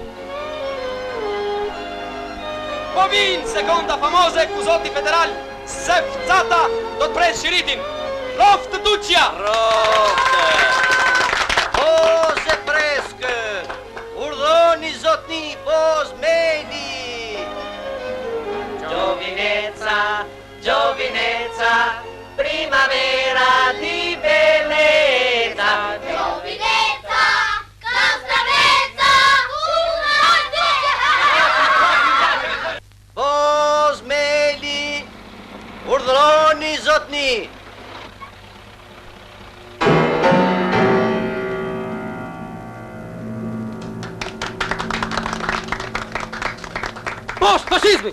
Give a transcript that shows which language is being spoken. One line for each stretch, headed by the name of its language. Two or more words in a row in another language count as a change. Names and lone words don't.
Albanian: Po vinë sekonda famoze ku zoti federal Sef Cata do të pres shiritin. Roftë duqja! Poze preskë! Urdhoni zotni, poz meni!
Italian: Giovinezza, giovinezza, primavera di bellezza. Giovinezza, castravezza,
Albanian: Poz meli! Urdhëroni zotni! Poshtë fashizmi!